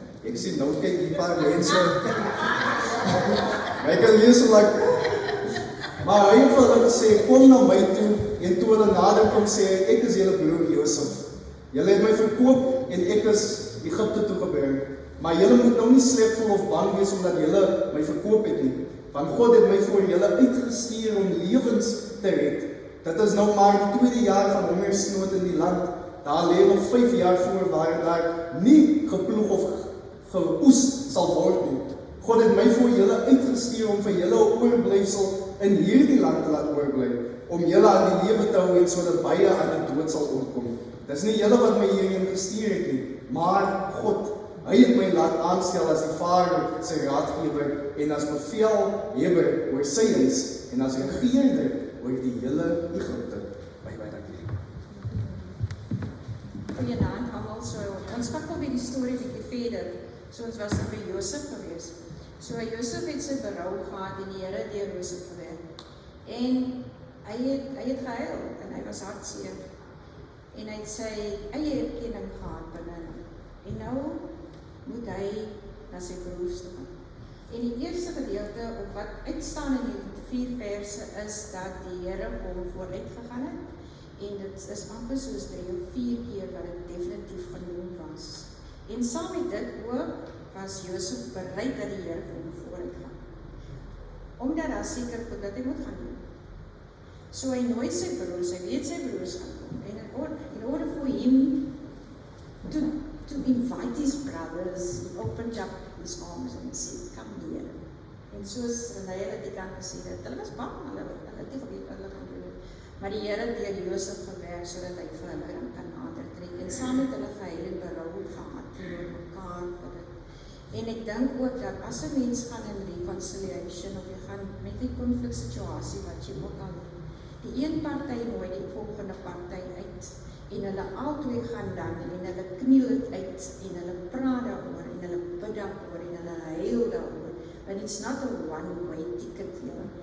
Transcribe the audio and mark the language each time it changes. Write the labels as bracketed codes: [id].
[af] Ek sien nou kyk die paar mense. My kan lees so like. Maar hy het vir hulle gesê, kom na my toe, en toe hulle nader kom sê, ek is julle broer Josef. Julle het my verkoop en ek is Egypte toe gebring. Maar julle moet nou nie slepvol of bang wees omdat julle my verkoop het nie. Want God het my voor julle uitgestuur om lewens te red. Dit is nou maar die 2de jaar van hongersnood in die land. Daar lê nog 5 jaar voor waar daar nie geploeg of geoes sal word nie. God het my voor julle uitgestuur om vir julle 'n oorblyfsel in hierdie land te laat oorbly, om julle aan die lewe te hou en sodat baie aan die dood sal ontkom. Dis nie julle wat my hierheen gestuur het nie, maar God. Hy het my laat aanstel as die Farao sy raadgewer en as bevelheber oor sy huis en as regerder oor die hele Egypte. Baie dankie. Goeienaand almal, so ons vat nou weer die storie bietjie verder. So ons was by Josef gewees. So Josef het sy berou gehad en die Here het deur Josef gewerk. En hy het gehuil en hy was hartseer. En hy het sy eie erkenning gehad binne. En nou moet hy na sy broers toe gaan. En die eerste gedeelte op wat uitstaan in die 4 verse is dat die Here hom vooruit gegaan het. En dit is amper soos 3 of 4 keer wat dit definitief genoem was. En saam met dit ook was Josef bereid dat die Here hom vooruit gaan. Omdat daar seker goed dat hy moet gaan doen. So hy nooi sy broers, hy weet sy broers gaan kom. [en] En in order for him to invite his brothers, he opened up his arms and he said, come here. [af] En soos Renée het die kant gesê het, hulle was bang, hulle het nie geweet wat hulle gaan doen. Maar die Here het deur Josef gewerk sodat hy vir hulle kan nader trek en saam met hulle gehuil en berou gehad teenoor mekaar vir dit. En ek dink ook dat as 'n mens gaan in reconciliation of jy gaan met 'n konfliksituasie wat jy ook al die een party nooi die volgende party uit en hulle albei gaan dan en hulle kniel dit uit en hulle praat daaroor en hulle bid daaroor en hulle huil daaroor. [en] And it's not a one-way ticket here.